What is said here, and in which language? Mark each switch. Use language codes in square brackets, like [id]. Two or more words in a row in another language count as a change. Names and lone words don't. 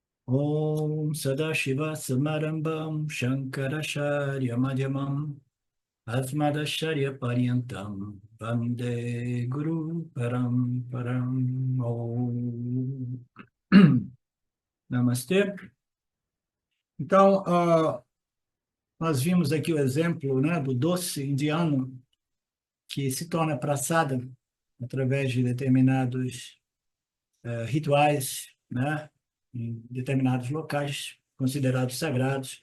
[sa] Om Sadashiva Samarambam Shankaracharya Madhyamam Asmadacharya Paryantam Vande Guru Paramparam Om. [pt] Namastê. Então, nós vimos aqui o exemplo, né, do doce indiano que se torna prasada através de determinados rituais, né, em determinados locais considerados sagrados.